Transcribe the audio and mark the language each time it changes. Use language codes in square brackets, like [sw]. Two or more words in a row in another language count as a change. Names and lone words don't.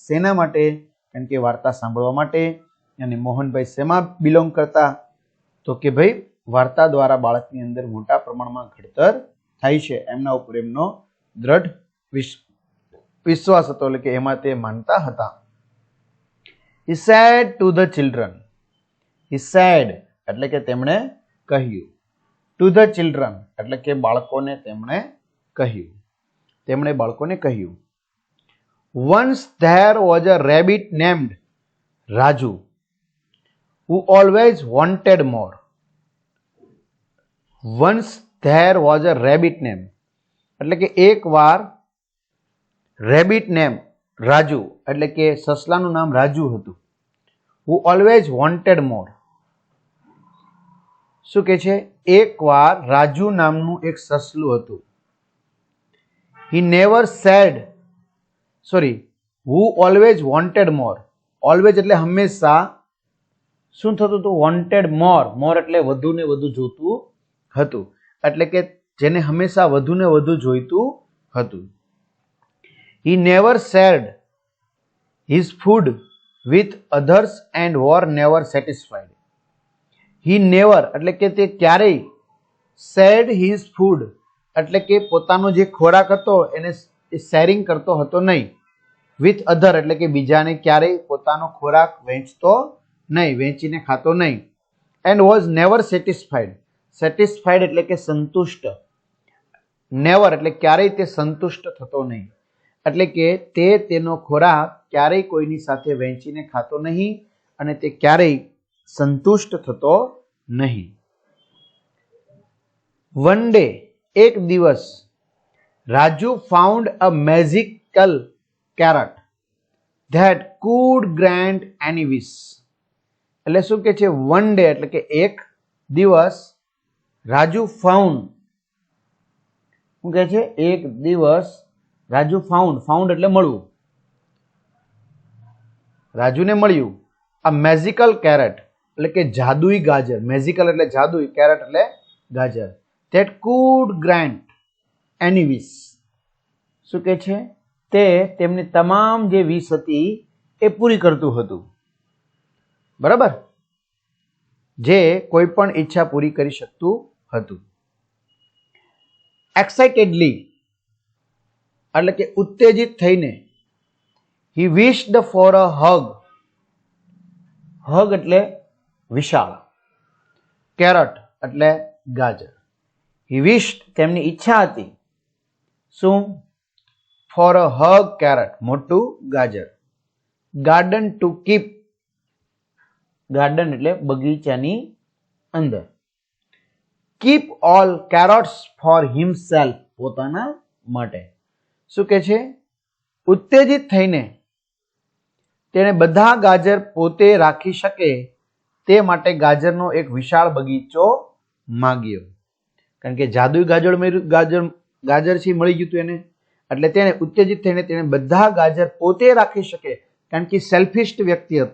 [gu] શેના માટે? કારણ કે વાર્તા સાંભળવા માટે. અને મોહનભાઈ શેમાં બિલોંગ કરતા? તો કે ભાઈ વાર્તા દ્વારા બાળકની અંદર મોટા પ્રમાણમાં ઘડતર થાય છે, એમના ઉપર એમનો દ્રઢ વિશ્વાસ હતો, એટલે કે એમાં તે માનતા હતા. [en] He said to the children. He said [gu] એટલે કે તેમણે કહ્યું. [en] To the children [gu] એટલે કે બાળકોને તેમણે કહ્યું. તેમણે બાળકોને કહ્યું. [en] Once there was a rabbit named Raju who always wanted more. Once there was a rabbit name [gu] એટલે કે એક વાર [en] rabbit name [gu] રાજુ એટલે કે સસલાનું નામ રાજુ હતું. [en] Who always wanted more. [gu] શું કે છે? એક વાર રાજુ નામનું એક સસલું હતું. [en] He never said who always wanted more. [gu] Always એટલે હંમેશા શું થતું હતું? [en] wanted more. [gu] more એટલે વધુ ને વધુ જોતું હતું, એટલે કે જેને હંમેશા વધુ ને વધુ જોઈતું હતું. [en] He never shared his food with others and were never satisfied. He never [gu] એટલે કે તે ક્યારેય [en] shared his food [gu] એટલે કે પોતાનો જે ખોરાક હતો એને શેરિંગ કરતો હતો નહીં. [en] with other [gu] એટલે કે બીજાને ક્યારેય પોતાનો ખોરાક વહેંચતો નહીં, વહેંચીને ખાતો નહીં. [en] and was never satisfied. [gu] satisfied એટલે કે સંતુષ્ટ. never એટલે ક્યારેય તે સંતુષ્ટ થતો નહીં, એટલે કે તે તેનો ખોરાક ક્યારેય કોઈની સાથે વહેંચીને ખાતો નહીં અને તે ક્યારેય સંતુષ્ટ થતો નહીં. [en] One day [gu] એક દિવસ [en] રાજુ found a magical carrot that could grant any wish. [gu] એટલે શું કે છે? [en] one day [gu] એટલે કે એક દિવસ રાજુ found. શું કે છે? એક દિવસ રાજુ ફાઉન્ડ એટલે મળવું. રાજુને મળ્યું આ [en] magical carrot [gu] એટલે કે જાદુઈ ગાજર. મેજિકલ એટલે જાદુઈ, કેરેટ એટલે ગાજર. [en] that could grant any wish. [gu] શું કે છે? તે તેમની તમામ જે વિશ હતી એ પૂરી કરતું હતું. બરાબર? જે કોઈ પણ ઈચ્છા પૂરી કરી શકતું હતું. [en] એક્સાઇટેડલી [gu] એટલે કે ઉત્તેજિત થઈને [en] he wished for a hug. [gu] hug એટલે વિશાળ, carrot એટલે ગાજર. [en] he wished [gu] તેમની ઈચ્છા હતી. શું? [en] for a hug carrot [gu] મોટું ગાજર. [en] garden to keep. garden [gu] એટલે બગીચાની અંદર. [en] keep all carrots for himself [gu] પોતાના માટે. શું કે છે? ઉત્તેજિત થઈને તેણે બધા ગાજર પોતે રાખી શકે તે માટે ગાજરનો એક વિશાળ બગીચો માંગ્યો. કારણ કે જાદુઈ ગાજર છે મળી ગયું હતું એને, એટલે તેણે ઉત્તેજિત થઈને તેણે બધા ગાજર પોતે રાખી શકે, કારણ કે સેલ્ફિસ્ટ વ્યક્તિ હતો.